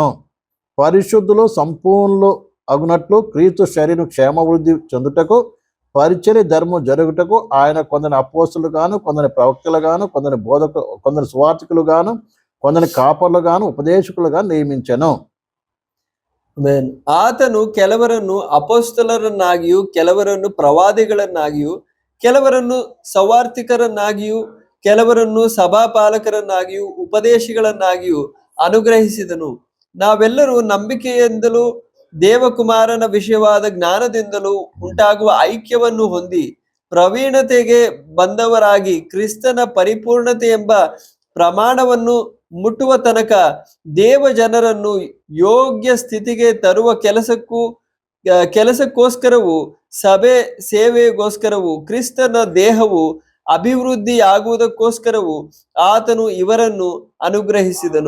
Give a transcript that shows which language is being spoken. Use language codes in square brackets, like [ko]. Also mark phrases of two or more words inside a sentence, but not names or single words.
[te] పరిశుద్ధులు సంపూర్ణులు అగునట్లు క్రీస్తు శరీరం క్షేమవృద్ధి చెందుటకు, పరిచర్య ధర్మం జరుగుటకు ఆయన కొందరి అపోస్తులు గాను, కొందరి ప్రవక్తలు గాను, కొందరి సువార్తికులు గాను, కొందరి కాపర్లు గాను, ఉపదేశకులు గాను నియమించెను. [kn] ಆತನು ಕೆಲವರನ್ನು ಅಪೊಸ್ತಲರನ್ನಾಗಿಯೂ, ಕೆಲವರನ್ನು ಪ್ರವಾದಿಗಳನ್ನಾಗಿಯೂ, ಕೆಲವರನ್ನು ಸವಾರ್ಥಿಕರನ್ನಾಗಿಯೂ, ಕೆಲವರನ್ನು ಸಭಾಪಾಲಕರನ್ನಾಗಿಯೂ, ಉಪದೇಶಿಗಳನ್ನಾಗಿಯೂ ಅನುಗ್ರಹಿಸಿದನು. ನಾವೆಲ್ಲರೂ ನಂಬಿಕೆಯಿಂದಲೂ ದೇವಕುಮಾರನ ವಿಷಯವಾದ ಜ್ಞಾನದಿಂದಲೂ ಉಂಟಾಗುವ ಐಕ್ಯವನ್ನು ಹೊಂದಿ ಪ್ರವೀಣತೆಗೆ ಬಂದವರಾಗಿ ಕ್ರಿಸ್ತನ ಪರಿಪೂರ್ಣತೆ ಎಂಬ ಪ್ರಮಾಣವನ್ನು ಮುಟ್ಟುವ ತನಕ ದೇವ ಜನರನ್ನು ಯೋಗ್ಯ ಸ್ಥಿತಿಗೆ ತರುವ ಕೆಲಸಕ್ಕೋಸ್ಕರವು, ಸಭೆ ಸೇವೆಗೋಸ್ಕರವು, ಕ್ರಿಸ್ತನ ದೇಹವು ಅಭಿವೃದ್ಧಿಯಾಗುವುದಕ್ಕೋಸ್ಕರವು ಆತನು ಇವರನ್ನು ಅನುಗ್ರಹಿಸಿದನು.